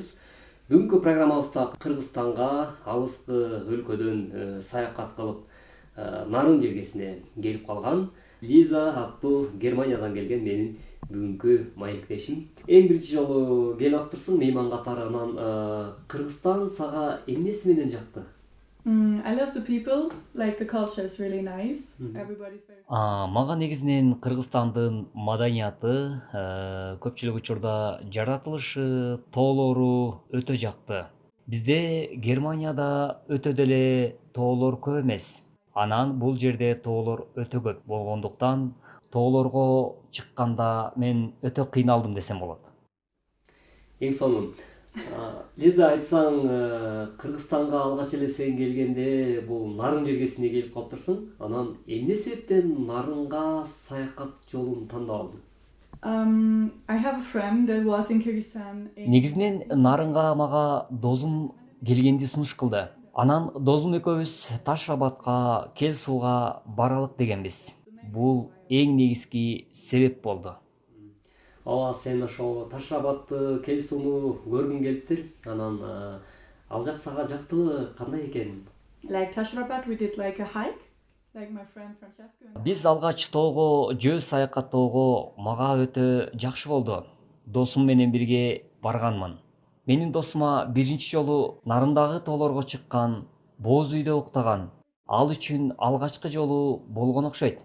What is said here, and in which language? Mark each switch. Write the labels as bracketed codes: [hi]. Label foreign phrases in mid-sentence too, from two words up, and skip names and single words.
[ky] Бүгүнкү программабызда Кыргызстанга алыскы өлкөдөн саякат кылып нарын жергесине келип калган Лиза аттуу Германиядан келген менин бүгүнкү маектешим. Эң биринчи жолу келип аптырсың мейман катары. Анан Кыргызстан сага эмнеси менен жакты? [en] I love the people, like the culture is really nice. Everybody's very [ky] Мага негизинен Кыргызстандын маданияты, көпчүлүк учурда жаратылышы, тоолору өтө жакты. Бизде Германияда өтө деле тоолор көп эмес. Анан бул жерде тоолор өтө көп болгондуктан тоолорго чыкканда мен өтө кыйналдым десем болот. Эң сонун. Лиза, айтсаң, Кыргызстанга алгач эле сен келгенде бул нарын жергесине келип калыптырсың. Анан эмне себептен нарынга саякат жолун тандап алдың? [en] I have a friend that was in Kyrgyzstan. [ky] Негизинен нарынга мага досум келгенди сунуш кылды. Анан досум экөөбүз Таш-Рабатка, Кел сууга баралык дегенбиз. Бул эң негизги себеп болду. Ооба, сен ошо Таш-Рабатты, Кел сууну көргүң келиптир. Анан ал жак сага жактыбы, кандай экен? [en] Like Tashrabat, we did like a hike, like my friend Francesco. [ky] Биз алгач тоого жөө саякаттоого мага өтө жакшы болду. Досум менен бирге барганмын. Менин досума биринчи жолу нарындагы тоолорго чыккан, бооз үйдө уктаган. Ал үчүн алгачкы жолу болгон окшойт.